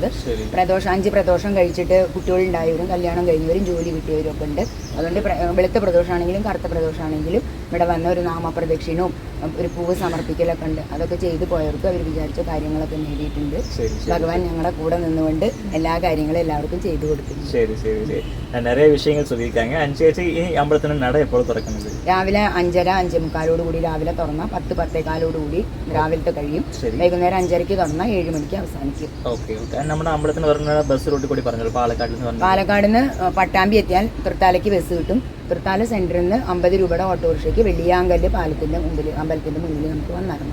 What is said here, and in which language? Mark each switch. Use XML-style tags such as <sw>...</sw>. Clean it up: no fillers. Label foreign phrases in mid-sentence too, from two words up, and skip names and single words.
<ml>5 പ്രദോഷം കഴിച്ചിട്ട് കുട്ടികളുണ്ടായവരും കല്യാണം കഴിഞ്ഞവരും ജോലി കിട്ടിയവരും ഒക്കെ ഉണ്ട്. അതുകൊണ്ട് വെളുത്ത പ്രദോഷമാണെങ്കിലും കറുത്ത പ്രദോഷമാണെങ്കിലും ഇവിടെ വന്ന ഒരു നാമപ്രദക്ഷിണവും ഒരു പൂവ് സമർപ്പിക്കലൊക്കെ ഉണ്ട്. അതൊക്കെ ചെയ്തു പോയവർക്ക് അവർ വിചാരിച്ച കാര്യങ്ങളൊക്കെ നേടിയിട്ടുണ്ട്. ഭഗവാൻ ഞങ്ങളുടെ കൂടെ നിന്നുകൊണ്ട് എല്ലാ കാര്യങ്ങളും എല്ലാവർക്കും ചെയ്തു കൊടുക്കുന്നു.</ml> <ta>நிறைய விஷயங்கள் சொல்லியிருக்காங்க.</ta> <ml>ചേച്ചി, ഈ അമ്പലത്തിന് നട എപ്പോൾ തുറക്കുന്നത്? രാവിലെ 5:30 5:45 രാവിലെ തുറന്നാൽ 10-10:15 രാവിലത്തെ കഴിയും. വൈകുന്നേരം 5:30 തുറന്നാൽ 7 മണിക്ക് അവസാനിക്കും. ഓക്കെ ഓക്കെ. നമ്മുടെ അമ്പലത്തിന് പറഞ്ഞ ബസ് റൂട്ടിൽ കൂടി പറഞ്ഞല്ലോ, പാലക്കാട്ടിൽ നിന്ന് പറഞ്ഞു. പാലക്കാട് നിന്ന് പട്ടാമ്പി എത്തിയാൽ തൃത്താലയ്ക്ക് ബസ് കിട്ടും. തൃത്താല സെന്ററിൽ നിന്ന് 50 രൂപയുടെ ഓട്ടോറിക്ഷയ്ക്ക് വെള്ളിയാങ്കല്ല് പാലത്തിന്റെ മുമ്പിൽ, അമ്പലത്തിന്റെ മുന്നിൽ നമുക്ക് വന്നിറങ്ങും.</ml>